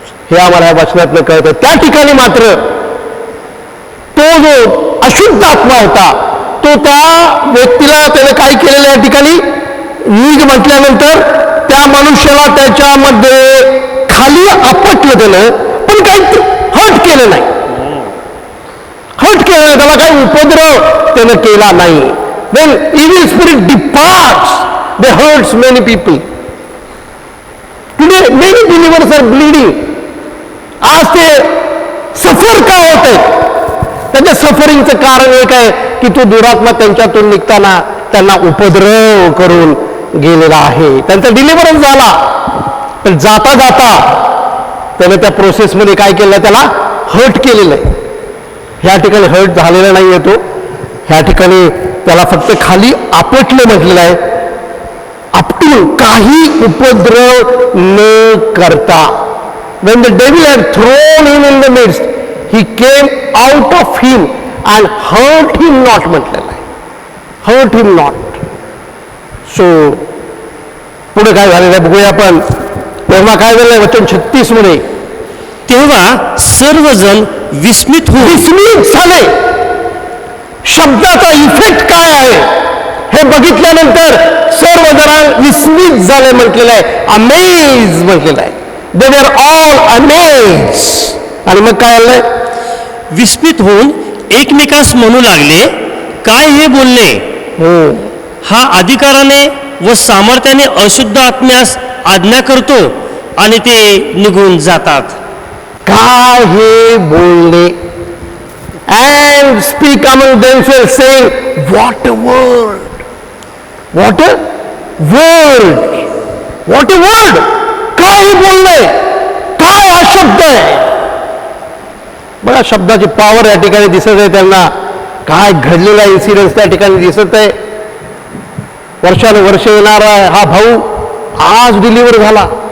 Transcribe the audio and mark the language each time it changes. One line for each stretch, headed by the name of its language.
Marathi: हे आम्हाला या वचनातनं कळतं. त्या ठिकाणी मात्र तो जो अशुद्ध आत्मा होता तो त्या व्यक्तीला त्याने काय केलेलं या ठिकाणी? निघ म्हटल्यानंतर त्या मनुष्याला त्याच्यामध्ये खाली आपटलं त्यानं, पण काही हर्ट केलं नाही. हर्ट केलं नाही, त्याला काही उपद्रव त्यानं केला नाही.
English: When evil spirit departs, they hurts many people. Today many believers are bleeding.
Marathi: आज ते सफर का होत आहेत? त्याच्या सफरिंगचं कारण एक आहे की तो दुरात्मा त्यांच्यातून निघताना त्यांना उपद्रव करून गेलेला आहे. त्यांचा डिलिव्हरन्स झाला, पण जाता जाता त्याने त्या प्रोसेसमध्ये काय केलं? त्याला हर्ट केलेलं आहे. ह्या ठिकाणी हर्ट झालेला नाही आहे तो. ह्या ठिकाणी त्याला फक्त खाली आपटलं म्हटलेलं आहे. दुरून काही उपद्रव न करता.
English: When the devil had thrown him in the midst, he came out of him and hurt him not
Marathi: म्हटलेलं आहे.
English: hurt him not.
Marathi: सो पुढे काय झालेलं आहे बघूया आपण. तेव्हा काय झालं वचन 36 मध्ये, तेव्हा सर्वजण विस्मित झाले. शब्दाचा इफेक्ट काय आहे हे बघितल्यानंतर सर्वजण विस्मित झाले म्हटलेलं आहे. अमेज म्हटलेलं आहे.
English: They were all amaze.
Marathi: आणि मग काय आलंय, विस्मित होऊन एकमेकास म्हणू लागले, काय हे बोलणे? हा अधिकाराने व सामर्थ्याने अशुद्ध आत्म्यास आज्ञा करतो आणि ते निघून जातात. काय हे बोलणे.
English: and speak among themselves saying, what a word, what a word, what a word.
Marathi: काय हे बोलणे, काय हा शब्द आहे. बघा शब्दाची पॉवर या ठिकाणी दिसत आहे. त्यांना काय घडलेला इन्सिडेंट त्या ठिकाणी दिसत आहे. वर्षानुवर्ष येणारा हा भाऊ आज डिलिव्हर झाला.